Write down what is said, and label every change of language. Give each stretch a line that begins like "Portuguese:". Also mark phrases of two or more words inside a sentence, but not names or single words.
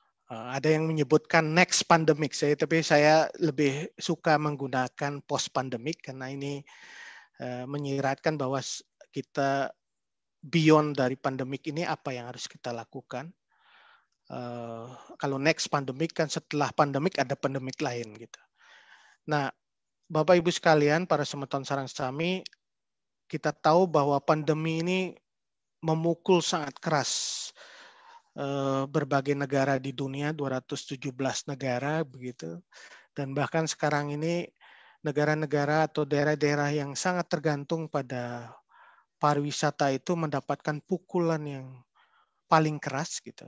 Indonesian: Ada yang menyebutkan
English: next pandemic,
Indonesian: tapi saya lebih suka menggunakan
English: post pandemic
Indonesian: karena ini menyiratkan bahwa kita beyond dari pandemik ini apa yang harus kita lakukan. Kalau
English: next pandemic
Indonesian: kan setelah pandemik ada pandemik lain gitu. Nah, Bapak Ibu sekalian,
Balinese: para semeton sarang sami,
Indonesian: kita tahu bahwa pandemi ini memukul sangat keras berbagai negara di dunia, 217 negara begitu. Dan bahkan sekarang ini negara-negara atau daerah-daerah yang sangat tergantung pada pariwisata itu mendapatkan pukulan yang paling keras gitu.